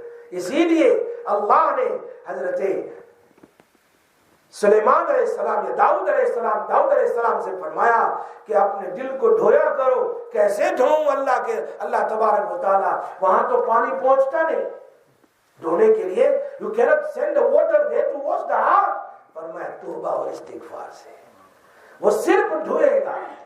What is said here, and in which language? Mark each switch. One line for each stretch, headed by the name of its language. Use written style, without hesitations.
Urdu: اسی لیے اللہ نے حضرت سلیمان علیہ السلام یا داؤد علیہ السلام سے فرمایا کہ اپنے دل کو دھویا کرو. کیسے دھوؤں؟ اللہ تبارک و تعالی، وہاں تو پانی پہنچتا نہیں دھونے کے لیے.
English: You cannot send the water there to wash the heart.
Urdu: فرمایا توبہ اور استغفار سے وہ صرف دھوئے گا.